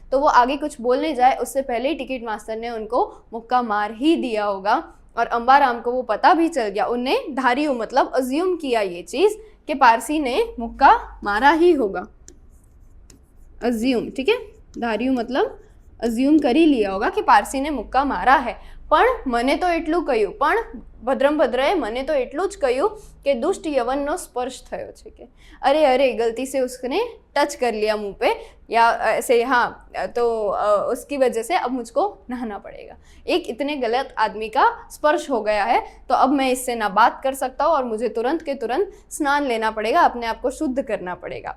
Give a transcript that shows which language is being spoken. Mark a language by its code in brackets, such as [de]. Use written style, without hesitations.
[hi] तो वो आगे कुछ बोलने जाए उससे पहले ही टिकट मास्टर ने उनको मुक्का मार ही दिया होगा. और अंबाराम को वो पता भी चल गया. उनने धारियों मतलब अज्यूम किया ये चीज़ कि पारसी ने मुक्का मारा ही होगा. अज्यूम, ठीक है. धारियों मतलब अज्यूम कर ही लिया होगा कि पारसी ने मुक्का मारा है. [gu] પણ મને તો એટલું કહ્યું, પણ ભદ્રમ ભદ્રએ મને તો એટલું જ કહ્યું કે દુષ્ટ યવનનો સ્પર્શ થયો છે. કે [hi] अरे अरे गलती से उसने टच कर लिया मुंह पे या ऐसे, हाँ, तो उसकी वजह से अब मुझको नहाना पड़ेगा. एक इतने गलत आदमी का स्पर्श हो गया है तो अब मैं इससे ना बात कर सकता हूँ और मुझे तुरंत के तुरंत स्नान लेना पड़ेगा, अपने आप को शुद्ध करना पड़ेगा.